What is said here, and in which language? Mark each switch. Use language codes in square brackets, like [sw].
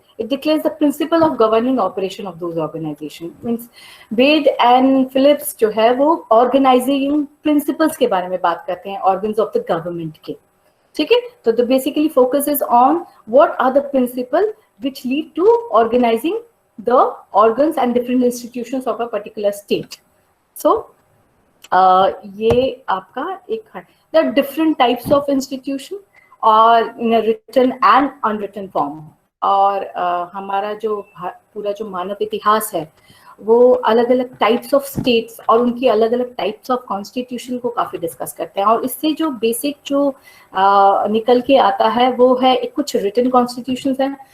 [en] It declares the principle of governing operation of those organizations. [hi] Means Wade and Phillips जो है वो organizing principles के बारे में बात करते हैं [en] organs of the government [hi] के, ठीक है? [en] तो the basically focuses on what are the principles which lead to organizing the organs and different institutions of a particular state. [hi] So ये आपका एक है. [en] There are different types of institution or in a written and unwritten form. [hi] और हमारा जो पूरा जो मानव इतिहास है वो अलग अलग टाइप्स ऑफ स्टेट्स और उनकी अलग अलग टाइप्स ऑफ कॉन्स्टिट्यूशन को काफी डिस्कस करते हैं. और इससे जो बेसिक जो निकल के आता है वो है कुछ रिटन कॉन्स्टिट्यूशंस हैं.